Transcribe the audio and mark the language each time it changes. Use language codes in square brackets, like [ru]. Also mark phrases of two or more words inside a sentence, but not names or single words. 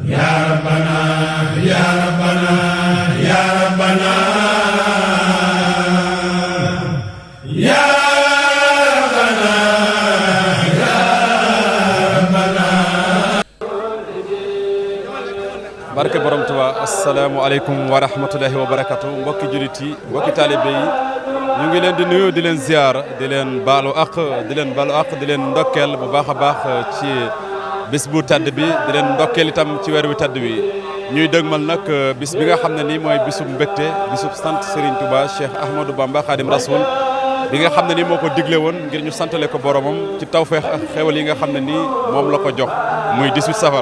[ar] يا ربنا يا ربنا يا ربنا يا ربنا يا ربنا. [wo] barke borom Tuubaa. [ar] السلام عليكم ورحمة الله وبركاته. [wo] mbokki jullit yi mbokki taalibe yi ñu ngi leen di nuyu di leen ziar di leen baalu àq di leen ndokkeel bu baax a baax ci bis bu tàdd bi di leen ndokkeel itam ci weer wi tàdd wi ñuy dëgmal nag bis bi nga xam ne nii mooy bisub mbégte bisub sant Serigne Touba Cheikh Ahmadou Bamba Khadim Rasoul bi nga xam ne nii moo ko digle woon ngir ñu santale ko boromam ci tawfeex ak xewal yi nga xam ne nii moom la ko jox muy 18 safar.